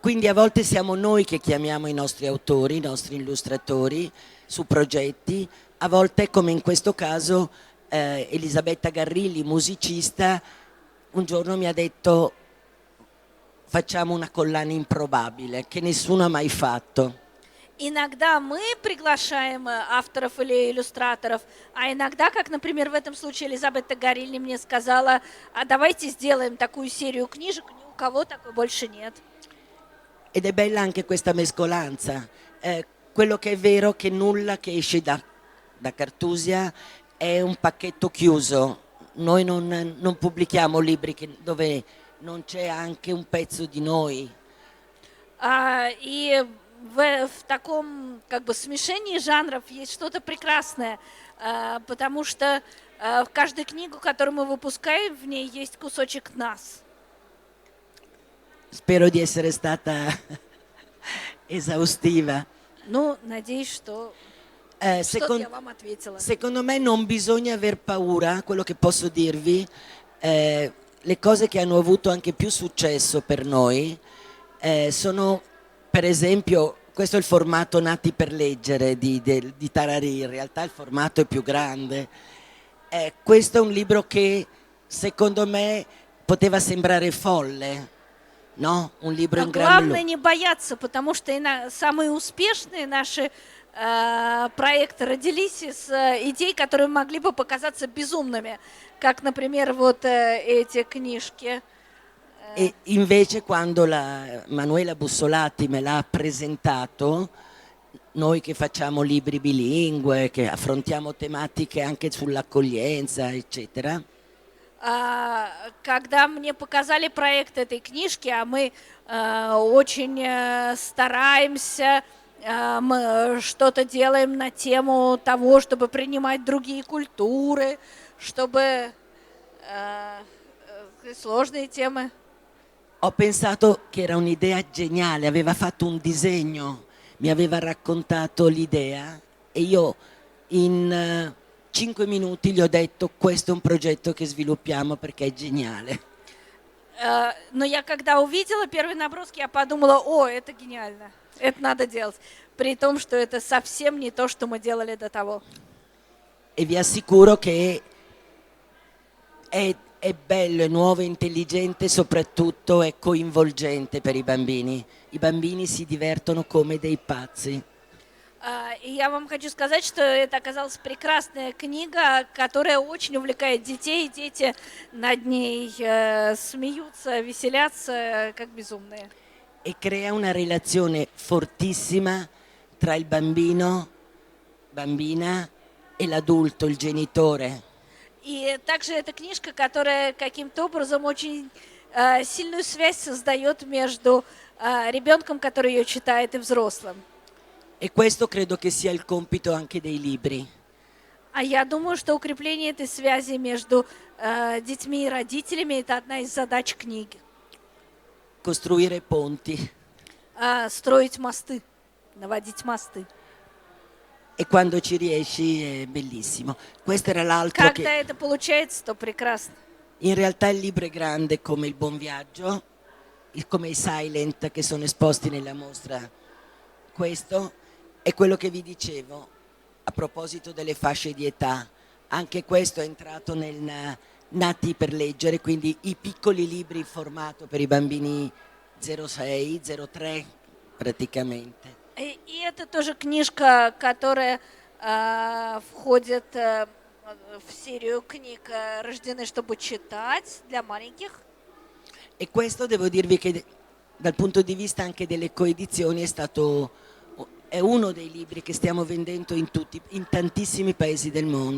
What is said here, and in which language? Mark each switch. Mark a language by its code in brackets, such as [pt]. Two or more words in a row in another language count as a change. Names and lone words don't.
[it] Quindi a volte siamo noi che chiamiamo i nostri autori, i nostri illustratori su progetti, a volte come in questo caso Elisabetta Garrilli, musicista, un giorno mi ha detto facciamo una collana improbabile che nessuno ha mai fatto. [ru] Иногда мы приглашаем авторов или иллюстраторов, а иногда, как, например, в этом случае Элизабетта Гарильни мне сказала, а давайте сделаем такую серию книжек, ни у кого такой больше нет. [it] Ed è bella anche questa mescolanza. Quello che è vero che nulla che esce da Cartusia è un pacchetto chiuso. Noi non pubblichiamo libri dove non c'è anche un pezzo di noi. [ru] И в таком как бы смешении жанров есть что-то прекрасное, потому что в каждую книгу, которую мы выпускаем, в ней есть кусочек нас. [it] Spero di essere stata esaustiva. [ru] Ну, надеюсь, что что-то я вам ответила. [it] Secondo me non bisogna aver paura, quello che posso dirvi, le cose che hanno avuto anche più successo per noi sono, per esempio, questo è il formato Nati per leggere di Tararì, in realtà il formato è più grande. Questo è un libro che secondo me poteva sembrare folle, no? Un libro in gran [ru] Главное не бояться, потому что самые успешные наши проекты родились из идей, которые могли бы показаться безумными, как, например, вот эти книжки. [it] E invece quando la Manuela Bussolati me l'ha presentato, noi che facciamo libri bilingue, che affrontiamo tematiche anche sull'accoglienza, eccetera, [ru] Когда мне показали проект этой книжки, а мы очень стараемся, мы что-то делаем на тему того, чтобы принимать другие культуры, чтобы сложные темы. [it] ho pensato che era un'idea geniale, aveva fatto un disegno, mi aveva raccontato l'idea e io in 5 minuti gli ho detto questo è un progetto che sviluppiamo perché è geniale. [ru] Но я когда увидела первый наброски, я подумала, о, это гениально, это надо делать. При том, что это совсем не то, что мы делали до того. [it] E vi assicuro che è bello, è nuovo, è intelligente, soprattutto è coinvolgente per i bambini. I bambini si divertono come dei pazzi. [ru] И я вам хочу сказать, что это оказалась прекрасная книга, которая очень увлекает детей. Дети над ней смеются, веселятся, как безумные. [it] E crea una relazione fortissima tra il bambino, bambina e l'adulto, il genitore. [ru] И также эта книжка, которая каким-то образом очень сильную связь создает между ребенком, который ее читает, и взрослым. [it] E questo credo che sia il compito anche dei libri. [ru] А я думаю, что укрепление этой связи между детьми и родителями – это одна из задач книги. [it] Costruire ponti. [ru] Строить мосты, наводить мосты. [it] E quando ci riesci è bellissimo. Questo era l'altro [ru] Когда [it] che... [ru] это получается, то прекрасно. [it] In realtà il libro è grande come il Buon Viaggio, come i Silent che sono esposti nella mostra. Questo è quello che vi dicevo a proposito delle fasce di età. Anche questo è entrato nel Nati per leggere, quindi i piccoli libri in formato per i bambini 0,6, 0,3 praticamente. [ru] И это тоже книжка, которая входит в серию книг «Рождены, чтобы читать» для маленьких. [it] E questo devo dirvi che dal punto di vista anche delle coedizioni è uno dei libri che stiamo vendendo in tantissimi paesi del mondo.